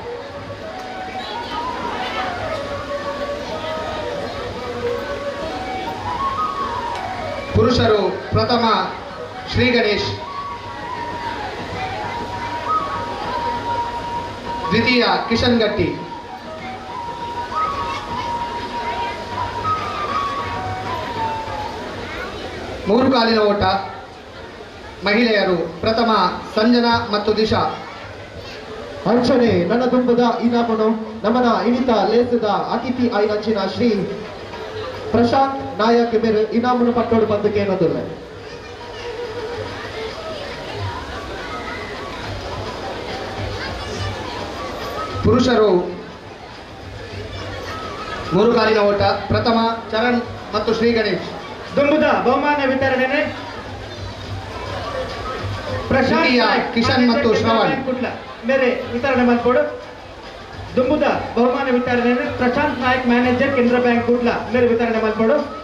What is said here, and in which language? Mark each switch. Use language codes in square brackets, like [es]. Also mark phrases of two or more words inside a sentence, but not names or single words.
[kn] ಪುರುಷರು ಪ್ರಥಮ ಶ್ರೀ ಗಣೇಶ್, ದ್ವಿತೀಯ ಕಿಶನ್ ಗಟ್ಟಿ, ಮೂರು ಕಾಲಿನ ಓಟ ಮಹಿಳೆಯರು ಪ್ರಥಮ ಸಂಜನಾ ಮತ್ತು ದಿಶಾ. [tcy] ಅಂಚನೆ ನನ್ನದೊಂಬುದ ಇನಾಮನು ನಮನ ಇನಿತ ಲೇಸಿದ ಅತಿಥಿ ಐನಂಚಿನ ಶ್ರೀ ಪ್ರಶಾಂತ್ ನಾಯಕ್ ಬೇರೆ ಇನಾಮನು ಪಟ್ಟೋಡು ಬಂದಕ್ಕೆ ಏನೋದಿಲ್ಲ. [kn] ಪುರುಷರು ಮೂರು ಕಾಲಿನ ಓಟ ಪ್ರಥಮ ಚರಣ್ ಮತ್ತು ಶ್ರೀ ಗಣೇಶ್. [tcy] ದುಂಬುದ ಬಹುಮಾನ ವಿತರಣೆ [kn] ದ್ವಿತೀಯ ಕಿಶನ್ ಮತ್ತು ಶ್ರವಣ್. [tcy] ಕುಟ್ಲ ಬೇರೆ ವಿತರಣೆ ಮಾಡ್ಕೊಡು. ದುಂಬುದ ಬಹುಮಾನ ವಿತರಣೆ ಪ್ರಶಾಂತ್ ನಾಯಕ್ ಮ್ಯಾನೇಜರ್ ಕೇಂದ್ರ ಬ್ಯಾಂಕ್ ಕುಟ್ಲ ಬೇರೆ ವಿತರಣೆ ಮಾಡ್ಕೊಡು.